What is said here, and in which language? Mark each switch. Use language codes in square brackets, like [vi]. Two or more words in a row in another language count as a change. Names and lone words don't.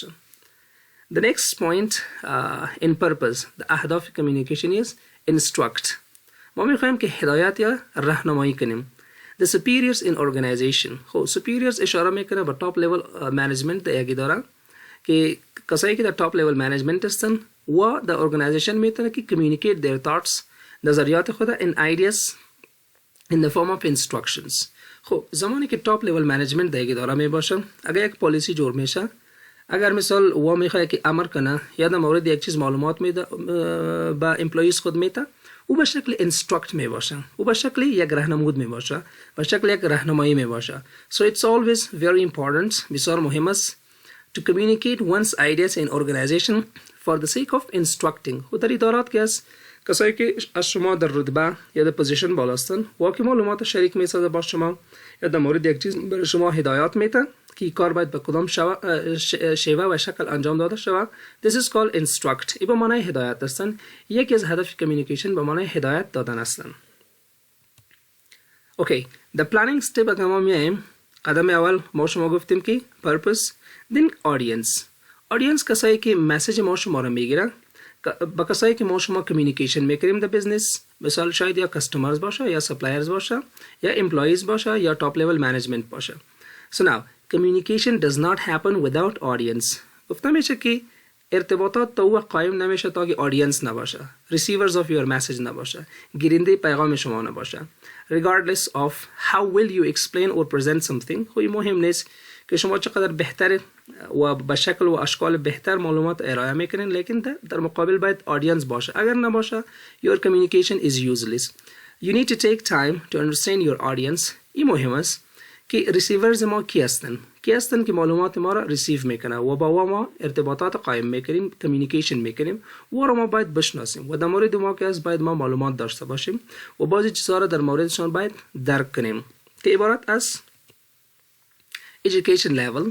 [en] The next point in purpose the [fa] اهداف کمیونیکیشن [en] is instruct. [fa] ما میخوایم که هدایت یا راهنمایی کنیم. [en] The superiors in organization. [fa] خب superiors اشاره میکنه به [en] top level management [fa] در یک اداره که کسایی که در [en] top level management [fa] هستن و در organization میتونه که [en] communicate their thoughts [fa] نظریات خود [en] in ideas in the form of instructions. [fa] خب زمانی که [en] top level management [fa] در یک اداره می باشه اگر یک پالیسی جور میشه اگر مثال و میخواد که امر کنه یا در مورد یک چیز معلومات میده با امپلویز خود میده او به شکل instruct می باشه او به شکل یک راهنمود می باشه به شکل یک راهنمایی می باشه. [en] So it's always very important [fa] بسیار مهم است [en] to communicate one's ideas in organization for the sake of instructing. [fa] و در ادارات که از کسایی که از شما در رتبه یا در پوزیشن بالا هستن و که معلومات شریک میسازه با شما یا در مورد یک چیز برای شما هدایات میده که کار باید به کدام شیوه و شکل انجام داده شود. [en] This is called instruct. [fa] این به معنای هدایت هستن. یکی از هدف کمیونیکیشن به معنای هدایت دادن هستن. [en] Okay, the planning step [fa] اگر ما میایم قدم اول ما شما گفتیم که [en] purpose then audience. [fa] audience کسایی که مسیج ما شما رو میگیره با کسایی که ما شما کمیونیکیشن میکنیم در بزنس مثال شاید یا کستمرز باشه یا سپلایرز باشه یا امپلویز باشه یا [en] top level management [fa] باشه. [en] So now communication does not happen without audience. [fa] گفتم میشه که ارتباطات تو قایم نمیشه تا که audience نباشه [en] receivers of your message [fa] نباشه گیرنده پیغام شما نباشه [en] regardless of how will you explain or present something. [fa] خب مهم نیست که شما چقدر بهتر و به شکل و اشکال بهتر معلومات ارائه میکنین لیکن در مقابل باید audience باشه. اگر نباشه [en] your communication is useless. You need to take time to understand your audience. [fa] این مهم است که ریسیورز ما کی هستن که معلومات ما را ریسیو میکنه و با ما ارتباطات قائم میکنیم کمیونیکیشن میکنیم و را ما باید بشناسیم و در مورد ما که از باید ما معلومات داشته باشیم و بعضی چیزها را در موردشان باید درک کنیم که عبارت از [en] education level.